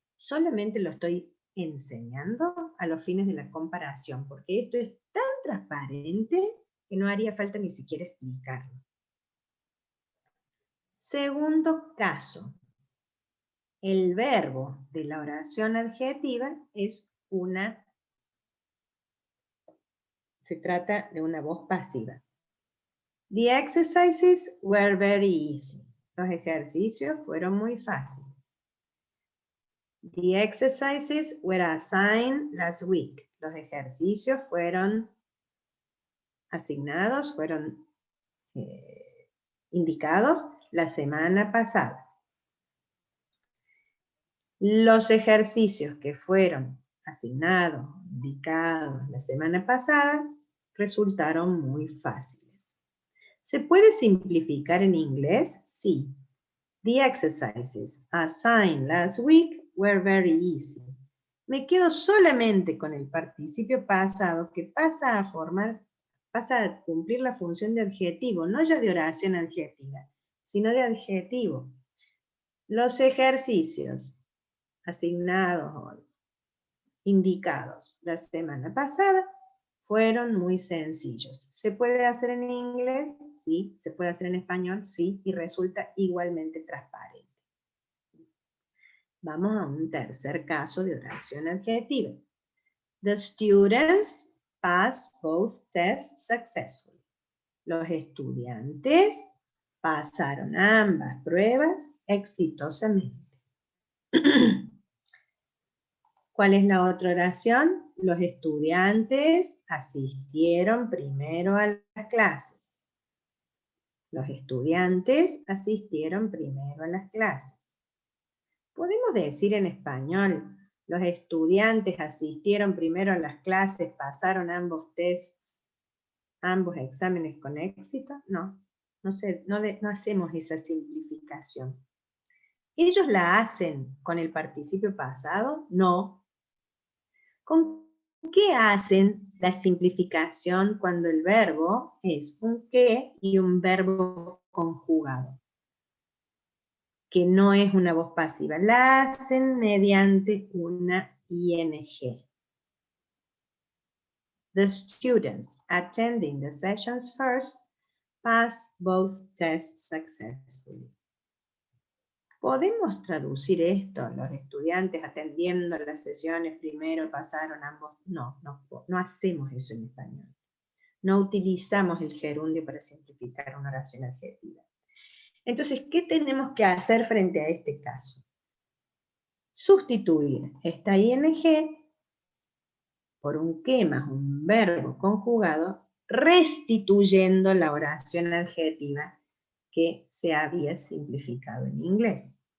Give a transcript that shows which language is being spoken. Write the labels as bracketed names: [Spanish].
[Spanish] Solamente lo estoy enseñando a los fines de la comparación, porque esto es tan transparente que no haría falta ni siquiera explicarlo. Segundo caso. El verbo de la oración adjetiva es se trata de una voz pasiva. [English] The exercises were very easy. [Spanish] Los ejercicios fueron muy fáciles. [English] The exercises were assigned last week. [Spanish] Los ejercicios fueron asignados, fueron indicados la semana pasada. Los ejercicios que fueron asignados, indicados la semana pasada, resultaron muy fáciles. ¿Se puede simplificar en inglés? Sí. [English] The exercises assigned last week were very easy. [Spanish] Me quedo solamente con el participio pasado que pasa a cumplir la función de adjetivo, no ya de oración adjetiva, sino de adjetivo. Los ejercicios asignados o indicados la semana pasada fueron muy sencillos. ¿Se puede hacer en inglés? Sí. ¿Se puede hacer en español? Sí. Y resulta igualmente transparente. Vamos a un tercer caso de oración adjetiva. [English] The students passed both tests successfully. [Spanish] Los estudiantes pasaron ambas pruebas exitosamente. ¿Cuál es la otra oración? Los estudiantes asistieron primero a las clases. Los estudiantes asistieron primero a las clases. Podemos decir en español, los estudiantes asistieron primero a las clases, pasaron ambos tests, ambos exámenes con éxito. No hacemos esa simplificación. ¿Ellos la hacen con el participio pasado? No. ¿Con qué hacen la simplificación cuando el verbo es un que y un verbo conjugado? Que no es una voz pasiva. La hacen mediante una ing. [English] The students attending the sessions first passed both tests successfully. [Spanish] ¿Podemos traducir esto? Los estudiantes atendiendo las sesiones primero pasaron ambos. No hacemos eso en español. No utilizamos el gerundio para simplificar una oración adjetiva. Entonces, ¿qué tenemos que hacer frente a este caso? Sustituir esta ing por un que más un verbo conjugado, restituyendo la oración adjetiva que se había simplificado en inglés.